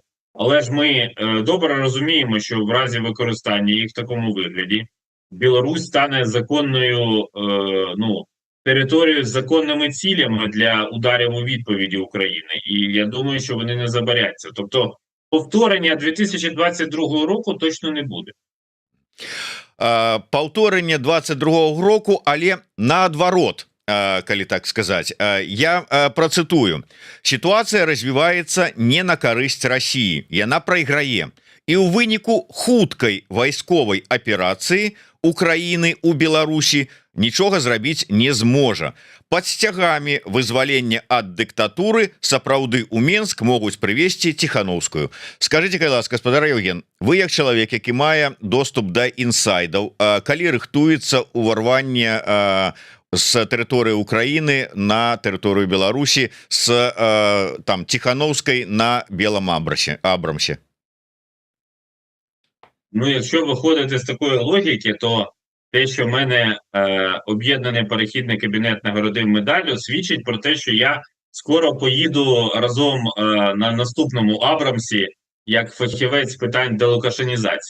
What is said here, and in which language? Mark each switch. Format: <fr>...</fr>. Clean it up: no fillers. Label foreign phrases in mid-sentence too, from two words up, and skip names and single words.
<uk>Але ж ми добре розуміємо, що в разі використання їх в такому вигляді Білорусь стане законною територією з законними цілями для ударів у відповіді України. І я думаю, що вони не забаряться. Тобто повторення 2022 року точно не буде.</uk> <be>Паўторэнне 22 року, але наадварот, калі так сказаць. Я працытую. Сітуацыя развіваецца не на карысць Расіі. Яна прайграе. І ў выніку хуткай вайсковай аперацыі Украіны у Беларусі нічога зрабіць не зможа. Пад сцягамі вызвалення ад дыктатуры сапраўды ў Менск могуць прывесці Ціхановскую. Скажите, калі ласка, гаспадар Евген, вы як чалавек, які мае доступ да інсайдаў, калі рыхтуецца ўварванне з тэрыторыі Украіны на тэрыторыю Беларусі з там Ціхановскай на Белом Абрамсе?</be> <uk>Ну, якщо виходити з такої логіки, то те, що в мене об'єднаний перехідний кабінет нагородив медаллю, свідчить про те, що я скоро поїду разом на наступному Абрамсі як фахівець з питань делукашенізації.</uk>